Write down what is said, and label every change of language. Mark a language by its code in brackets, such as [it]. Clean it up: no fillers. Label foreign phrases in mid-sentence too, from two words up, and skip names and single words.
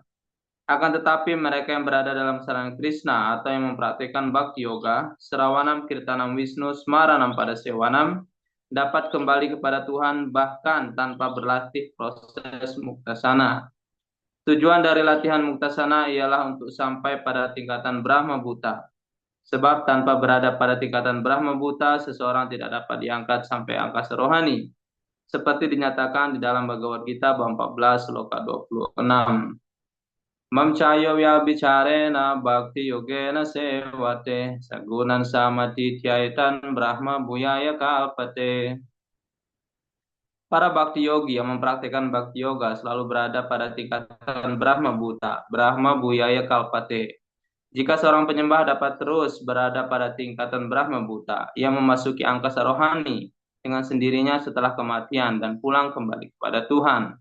[id] Akan tetapi mereka yang berada dalam sarana Krishna atau yang mempraktikkan Bhakti Yoga, [sa] Sravanam Kirtanam Wisnu Smaranam pada Sewanam, [id] dapat kembali kepada Tuhan bahkan tanpa berlatih proses muktasana. Tujuan dari latihan muktasana ialah untuk sampai pada tingkatan Brahma Buddha. Sebab tanpa berada pada tingkatan Brahma Buddha, seseorang tidak dapat diangkat sampai angkasa rohani. Seperti dinyatakan di dalam Bhagavad Gita bab 14 sloka 26. [sa] Mamcayo vyabicarena bhakti yogena sevate sagunan samati tyaitan brahma buyaya kalpate. [id] Para bhakti yogi yang mempraktikkan bhakti yoga selalu berada pada tingkatan Brahma Buddha, [sa] Brahma buyaya kalpate. [id] Jika seorang penyembah dapat terus berada pada tingkatan Brahma Buddha, ia memasuki angkasa rohani dengan sendirinya setelah kematian dan pulang kembali kepada Tuhan.